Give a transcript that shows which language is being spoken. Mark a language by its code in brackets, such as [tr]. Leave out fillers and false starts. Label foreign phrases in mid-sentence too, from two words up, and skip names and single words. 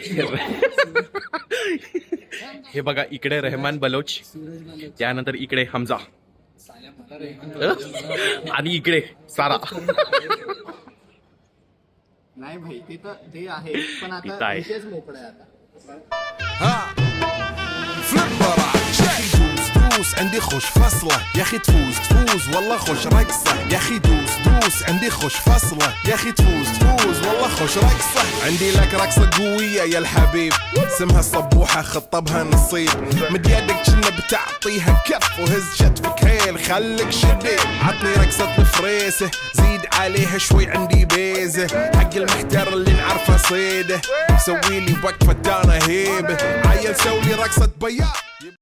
[mr] हे बघा इकडे रेहमान बलोच, सूरज बलोच, त्यानंतर इकडे हमजा साल्या मला रेहमान आणि इकडे सारा. नाही भाई ते आहे पण इथं आता आहे. विषयच मोकळा आहे आता. [ar] دوس عندي خوش فصلة يا اخي تفوز والله خوش رقصة يا اخي دوس عندي خوش فصلة يا اخي تفوز والله خوش رقصة عندي لك رقصة قوية يا الحبيب اسمها الصبوحة خطبها نصيب مد يدك كنا بتعطيها كف وهز شتفك هيل خليك شديد عطني رقصة فريسة زيد عليها شوي عندي بيزة حق المحتار اللي نعرفه صيده سويلي وقفة انا هيبة عيل سوي رقصة بياض